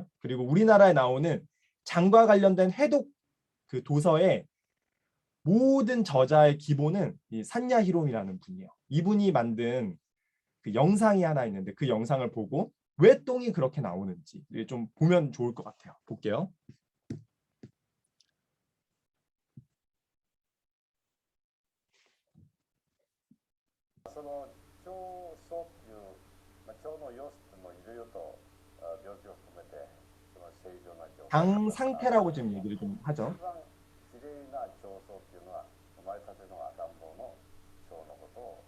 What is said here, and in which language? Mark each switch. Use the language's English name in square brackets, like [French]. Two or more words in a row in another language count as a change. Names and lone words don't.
[Korean] 그리고 우리나라에 나오는 장과 관련된 해독 그 도서의 모든 저자의 기본은 이 산야 히롬이라는 분이에요. 이분이 만든 그 영상이 하나 있는데 그 영상을 보고 왜 똥이 그렇게 나오는지 좀 보면 좋을 것 같아요. 볼게요. [Japanese] その腸の様子もいろいろと病気を含めてその正常な状態 [Korean] 장 상태라고 지금 얘기를 좀 하죠.